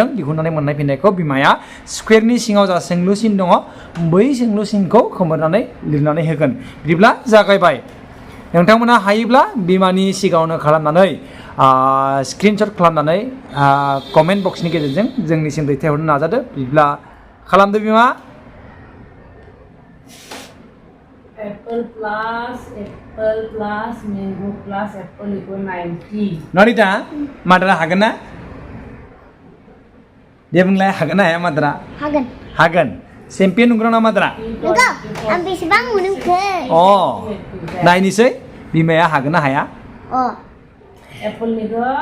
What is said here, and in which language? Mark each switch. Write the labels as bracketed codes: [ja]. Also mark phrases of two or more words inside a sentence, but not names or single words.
[brx] दिहुननानै मोननाय फिननायखौ बिमाया स्कुवेरनि सिङाव जा सोंलु सिन दङ बै सोंलु सिनखौ खोमोरनानै लिरनानै होगोन। बिदिब्ला जागायबाय। नोंथांमोना हायोब्ला बिमानि सिगाङावनो खालामनानै स्क्रिनशट खालामनानै [en] comment box [brx] गेजेरजों जोंनिसिम दैथायहरनो नाजादो। बिदिब्ला खालामदो बिमा। [en] Apple plus mango plus apple equal 90. [brx] नन्दिता, माद्रा हागोन ना? दे बुंलाय, हागोन ना हाया माद्रा? हागोन। हागोन। चेम्पियन नंगौ ना माद्रा? नंगौ। आं बेसेबां मोनखो? नायनोसै बिमाया हागोन ना हाया? Apple निखौ